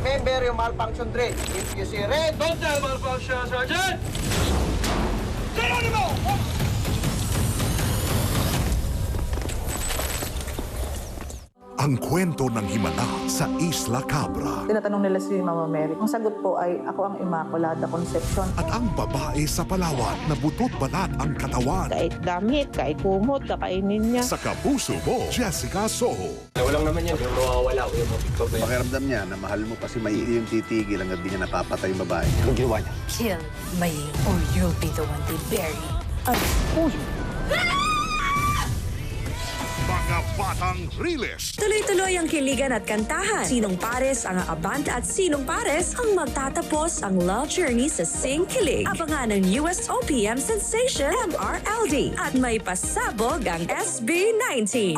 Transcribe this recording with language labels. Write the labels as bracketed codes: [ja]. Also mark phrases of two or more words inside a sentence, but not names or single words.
[en] Imperio malfunction drill. If you see red, Don't tell malfunction, Sergeant! Geronimo! [tl] Ang kwento ng himala sa Isla Cabra Tinatanong nila si Mama Mary. Ang sagot po ay, ako ang Immaculada Concepcion. at ang babae sa Palawan na butot balat ang katawan. Kahit damit, kahit kumot, kakainin niya. Sa kapuso mo, Jessica Soho. Walang naman yan, yung mawawala o yung mapigpabay. Pakiramdam niya na mahal mo kasi may yung titigil hanggang di niya napapatay yung babae niya. Anong ginawa niya? [en] Kill Mai or you'll be the one they bury. [tl] Mga batang riles. Tuloy-tuloy ang kiligan at kantahan. Sinong pares ang aabante at sinong pares ang magtatapos ang [en] love journey [tl] sa Sing Kilig. Abangan ng USOPM sensation MRLD at may pasabog ang SB19.